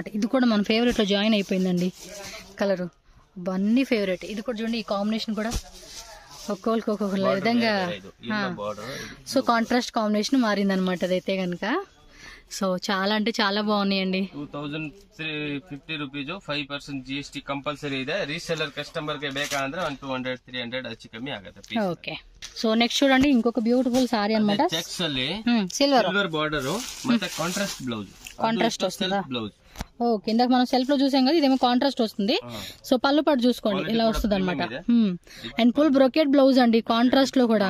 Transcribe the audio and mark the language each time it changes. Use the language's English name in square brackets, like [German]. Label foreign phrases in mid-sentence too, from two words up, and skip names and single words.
[Telugu] ఇది కూడా మన ఫేవరెట్ లో జాయిన్ అయిపోయిందండి కలరు, అన్ని ఫేవరెట్. ఇది కూడా చూడండి, ఈ కాంబినేషన్ కూడా ఒక్కొక్కరికి ఒక్కొక్క విధంగా. సో [English] contrast combination [Telugu] మారిందనమాట అదైతే కనుక. సో చాలా అంటే చాలా బాగున్నాయండి. [Kannada] 2350 ರೂಪೀಸ್, [English] 5% GST compulsory [Kannada] ಇದೆ. [English] reseller customer [Kannada] ಗೆ ಬೇಕಾದ್ರೆ 200-300 ಹೆಚ್ಚು ಕಮ್ಮಿ ಆಗುತ್ತೆ. [Telugu] ఓకే. సో నెక్స్ట్ చూడండి, ఇంకొక [English] beautiful saree [Telugu] అన్నమాట. [Kannada] చెక్స్ ಅಲ್ಲಿ సిల్వర్ బార్డర్ ಮತ್ತೆ [English] contrast blouse. [Telugu] కాంట్రాస్ట్ వస్తుందా? బ్లౌజ్. ఓకే, ఇందాక మనం సెల్ఫ్ లో చూసాం కదా, ఇదేమో కాంట్రాస్ట్ వస్తుంది. సో పళ్ళు పాటు చూసుకోండి, ఇలా వస్తుంది అనమాట. [English] and full brocade blouse [Telugu] అండి, కాంట్రాస్ట్ లో కూడా.